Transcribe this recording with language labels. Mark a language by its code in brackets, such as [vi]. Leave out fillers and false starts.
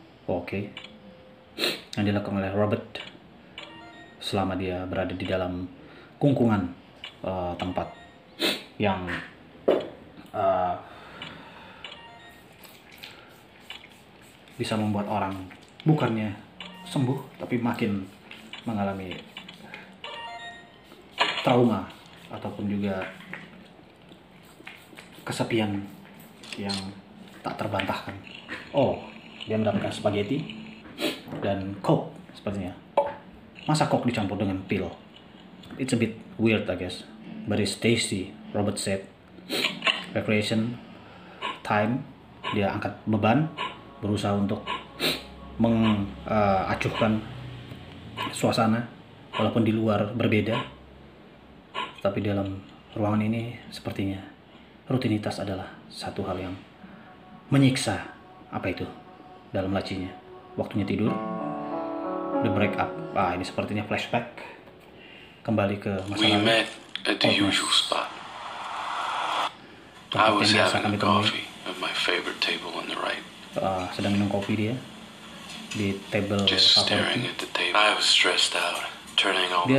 [id] Oke. Yang dilakukan oleh Robert selama dia berada di dalam kungkungan tempat yang bisa membuat orang bukannya sembuh tapi makin mengalami trauma ataupun juga kesepian yang tak terbantahkan. Dia mendapatkan spaghetti dan coke sepertinya. Masa coke dicampur dengan pil? [en] It's a bit weird, I guess, but it's tasty, Robert said. [id] Recreation time, dia angkat beban, berusaha untuk mengacuhkan suasana, walaupun di luar berbeda, tapi dalam ruangan ini sepertinya rutinitas adalah satu hal yang menyiksa. Apa itu? Dalam lacinya, waktunya tidur, [en] the break up. [id] Ini sepertinya flashback kembali ke masa lalu. [en] We met at the usual spot. I was having a coffee at my favorite table on the right. [id] Sedang minum kopi dia di table [en] just staring at the table. I was stressed out, turning all the